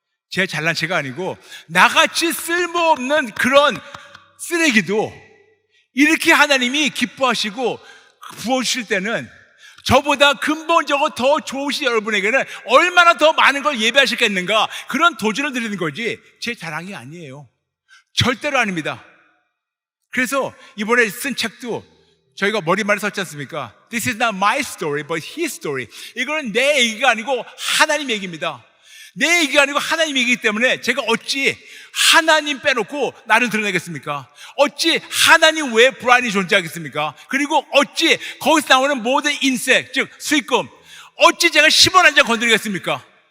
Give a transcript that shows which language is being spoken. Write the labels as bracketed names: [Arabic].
[Korean] 제 잘난 체가 아니고 나같이 쓸모없는 그런 쓰레기도 이렇게 하나님이 기뻐하시고 부어주실 때는 저보다 근본적으로 더 좋으신 여러분에게는 얼마나 더 많은 걸 예배하시겠는가, 그런 도전을 드리는 거지 제 자랑이 아니에요. 절대로 아닙니다. 그래서 이번에 쓴 책도 저희가 머리말에 썼지 않습니까? [English] This is not my story, but his story. [Korean] 이거는 내 얘기가 아니고 하나님 얘기입니다. 내 얘기가 아니고 하나님 얘기이기 때문에 제가 어찌 하나님 빼놓고 나를 드러내겠습니까? 어찌 하나님 외에 브라인이 존재하겠습니까? 그리고 어찌 거기서 나오는 모든 인세, 즉 수익금, 어찌 제가 10원 한 장 건드리겠습니까?